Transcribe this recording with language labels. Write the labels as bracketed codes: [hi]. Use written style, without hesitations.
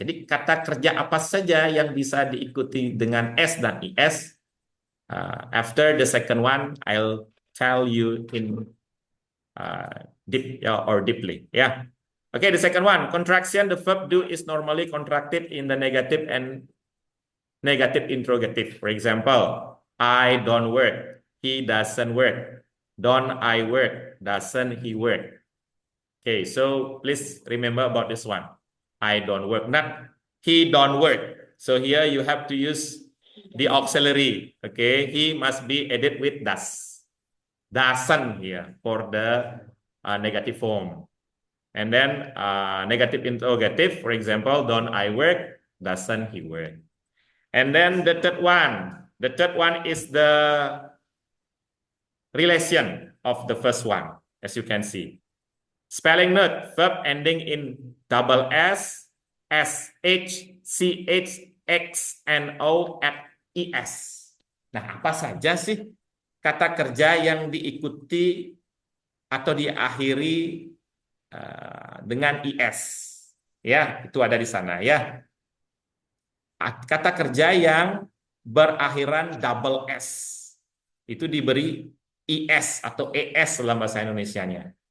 [id] Jadi kata kerja apa saja yang bisa diikuti dengan S dan ES. [en] After the second one, I'll tell you in deep or deeply. Yeah. Okay, the second one, contraction. The verb do is normally contracted in the negative and negative interrogative. For example, I don't work. He doesn't work. Don't I work? Doesn't he work? Okay, so please remember about this one. I don't work, not he don't work. So here you have to use the auxiliary. Okay, he must be added with does. Doesn't here for the negative form. And then negative interrogative, for example, don't I work? Doesn't he work? And then the third one is the relation of the first one, as you can see. Spelling note, verb ending in double S, SH, CH, X, and O, at ES. [id] Nah, apa saja sih kata kerja yang diikuti atau diakhiri dengan IS? Ya, itu ada di sana ya. Kata kerja yang berakhiran double S itu diberi IS atau ES dalam bahasa Indonesianya.